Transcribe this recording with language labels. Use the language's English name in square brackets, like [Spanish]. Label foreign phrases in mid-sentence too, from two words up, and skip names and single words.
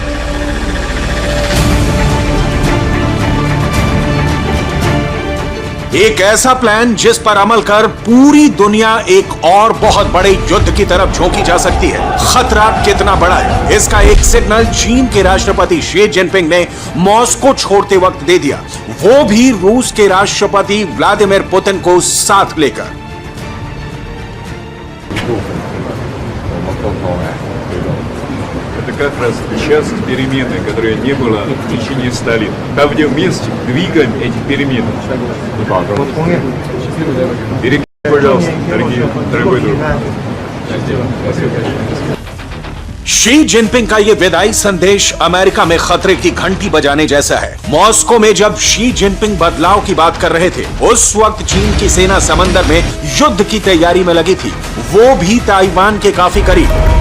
[Hindi] एक ऐसा प्लान जिस पर अमल कर पूरी दुनिया एक और बहुत बड़े युद्ध की तरफ झोंकी जा सकती है। खतरा कितना बड़ा है, इसका एक सिग्नल चीन के राष्ट्रपति शी जिनपिंग ने मॉस्को छोड़ते वक्त दे दिया, वो भी रूस के राष्ट्रपति व्लादिमीर पुतिन को साथ लेकर। [Russian] Это как раз сейчас перемены, которые не было в течение 100 лет. Там где вместе двигаем эти перемены. Перекинь, пожалуйста, дорогой друг. [Hindi] शी जिनपिंग का ये विदाई संदेश अमेरिका में खतरे की घंटी बजाने जैसा है। मॉस्को में जब शी जिनपिंग बदलाव की बात कर रहे थे, उस वक्त चीन की सेना समंदर में युद्ध की तैयारी में लगी थी, वो भी ताइवान के काफी करीब।